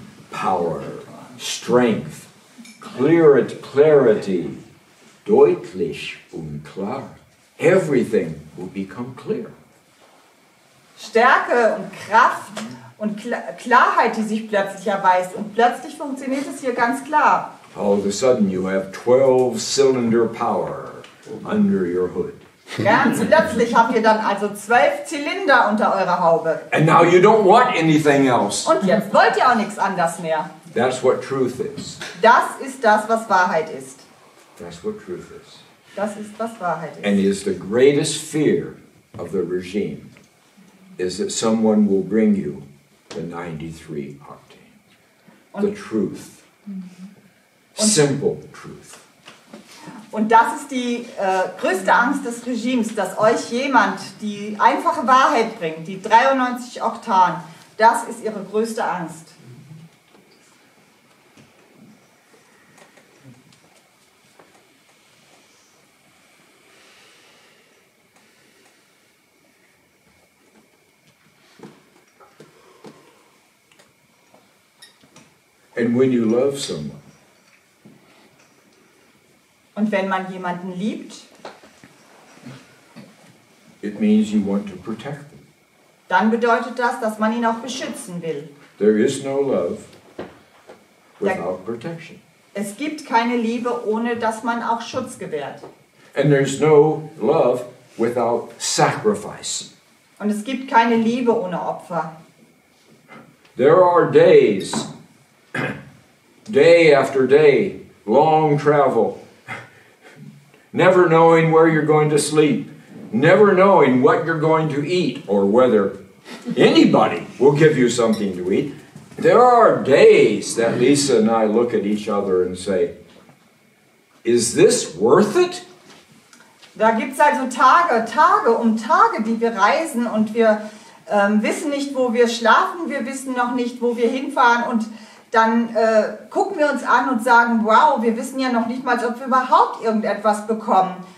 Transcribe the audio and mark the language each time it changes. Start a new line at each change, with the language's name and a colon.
English: Power, strength, clarity,
German: deutlich und klar.
English: Everything will become clear.
German: Stärke und Kraft und Klarheit, die sich plötzlich erweist. Und plötzlich funktioniert es hier ganz klar.
English: All of a sudden you have 12-cylinder power under your hood.
German: Ganz plötzlich habt ihr dann also 12 Zylinder unter eurer Haube.
English: And now you don't want anything else.
German: Und jetzt wollt ihr auch nichts anderes mehr.
English: That's what truth is.
German: Das ist das, was Wahrheit ist.
English: That's what truth is.
German: Das ist, was Wahrheit ist.
English: And is the greatest fear of the regime is that someone will bring you the 93 octane. The truth. Simple truth.
German: Und das ist die größte Angst des Regimes, dass euch jemand die einfache Wahrheit bringt, die 93 Oktan. Das ist ihre größte Angst.
English: And when you love someone,
German: und wenn man jemanden liebt,
English: it means you want to protect them.
German: dann bedeutet das, dass man ihn auch beschützen will.
English: There is no love without protection.
German: Es gibt keine Liebe, ohne dass man auch Schutz gewährt.
English: And there's no love without sacrifice.
German: Und es gibt keine Liebe ohne Opfer.
English: There are days, day after day, long travel, never knowing where you're going to sleep, never knowing what you're going to eat or whether anybody will give you something to eat. There are days that Lisa and I look at each other and say, is this worth it?
German: Da gibt es also Tage um Tage, die wir reisen und wir wissen nicht, wo wir schlafen, wir wissen noch nicht, wo wir hinfahren und dann gucken wir uns an und sagen, wow, wir wissen ja noch nicht mal, ob wir überhaupt irgendetwas bekommen.